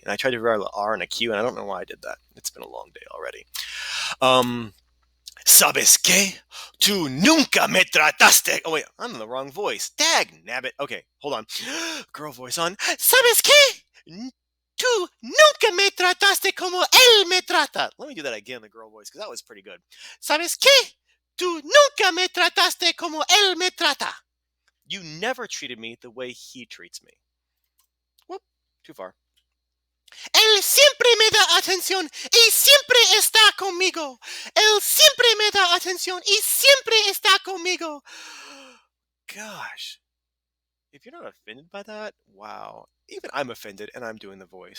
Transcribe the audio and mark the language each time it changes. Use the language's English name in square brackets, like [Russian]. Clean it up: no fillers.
[English] And I tried to write an R and a Q, and I don't know why I did that. It's been a long day already. [Spanish] ¿Sabes qué? Tú nunca me trataste. [English] Oh, wait, I'm in the wrong voice. Dag nabbit. Okay, hold on. Girl voice on. [Spanish] ¿Sabes qué? Tú nunca me trataste como él me trata. [English] Let me do that again, the girl voice, because that was pretty good. [Spanish] ¿Sabes qué? Tú nunca me trataste como él me trata. [English] You never treated me the way he treats me. Whoop, too far. [Spanish] Él siempre me da atención y siempre está conmigo. Él siempre me da atención y siempre está conmigo. [English] Gosh. If you're not offended by that, wow. Even I'm offended and I'm doing the voice.